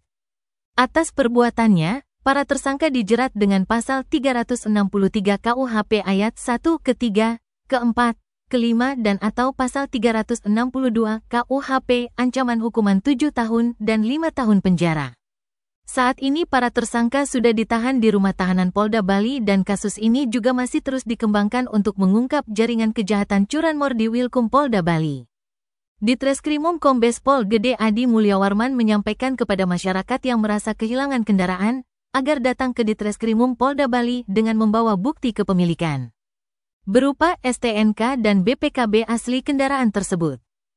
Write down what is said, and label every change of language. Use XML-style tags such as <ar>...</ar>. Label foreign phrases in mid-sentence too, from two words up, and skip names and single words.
<id>Atas perbuatannya, para tersangka dijerat dengan pasal 363 KUHP ayat 1 ke-3, ke-4, ke-5 dan atau pasal 362 KUHP ancaman hukuman 7 tahun dan 5 tahun penjara. Saat ini para tersangka sudah ditahan di rumah tahanan Polda Bali dan kasus ini juga masih terus dikembangkan untuk mengungkap jaringan kejahatan curanmor di Wilkum Polda Bali. Ditreskrimum Kombes Pol Gede Adi Mulyawarman menyampaikan kepada masyarakat yang merasa kehilangan kendaraan, agar datang ke Ditreskrimum Polda Bali dengan membawa bukti kepemilikan berupa STNK dan BPKB asli kendaraan tersebut.</id>